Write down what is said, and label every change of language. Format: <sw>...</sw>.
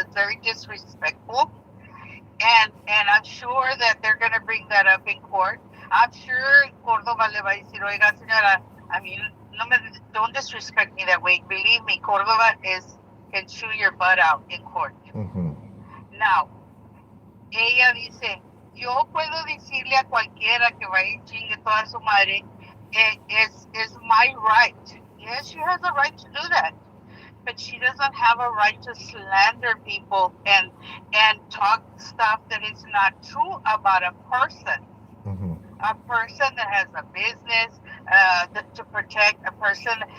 <en>That's very disrespectful. And I'm sure that they're going to bring that up in court. I'm sure Córdoba</en> <es>le va a decir, oiga, señora,</es> <en>I mean, don't disrespect me that way. Believe me, Córdoba can chew your butt out in court. Mm-hmm.</en> <es>Now, ella dice, yo puedo decirle a cualquiera que vaya y chingue toda su madre, es</es> <en>my right. Yes, she has a right to do that. But she doesn't have a right to slander people and talk stuff that is not true about a person. Mm-hmm. A person that has a business to protect a person.</en>